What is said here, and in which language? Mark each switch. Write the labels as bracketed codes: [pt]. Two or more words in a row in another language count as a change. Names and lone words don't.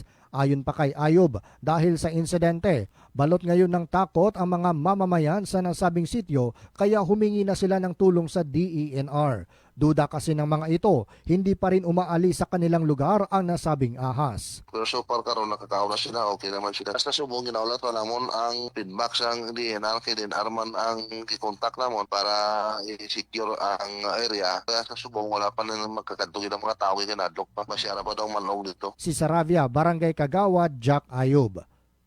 [tl] Ayon pa kay Ayub, dahil sa insidente, balot ngayon ng takot ang mga mamamayan sa nasabing sityo kaya humingi na sila ng tulong sa DENR. Duda kasi ng mga ito, hindi pa rin umaalis sa kanilang lugar ang nasabing ahas. [hil] Pero [en] so far [hil] karon nakatao na sila, okay naman sila. Basta subong ginaulat ko namon ang feedback sang DNR kay DNR man ang i-contact namon para i-secure ang area. Kaya sa subong wala pa na magkakadugid ang mga tao kay nadlok pa. [tl] Masyara pa daw manog dito. Si Saravia, Barangay Kagawad, Jack Ayub.